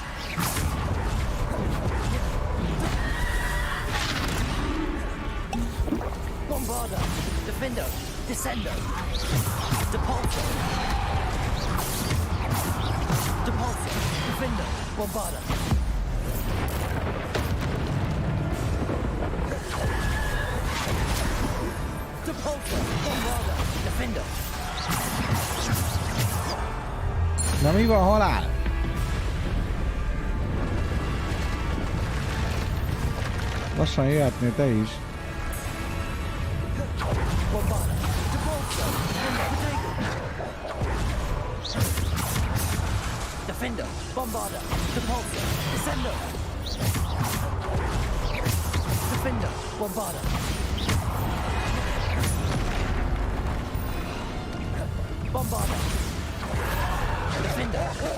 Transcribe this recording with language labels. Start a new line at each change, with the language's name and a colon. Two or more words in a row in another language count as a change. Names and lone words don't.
Hungarian: Bombarda, Defender, Descendo, Depulso, Depulso, Defender, Bombarda, Depulso, Bombarda, Defender. Na mi van, halál? Lassan jöhetnél te is. Bombarda, Depulso, Defender, Bombarda, Depulso, Descendo, Defender, Bombarda, Bombarda, Defender,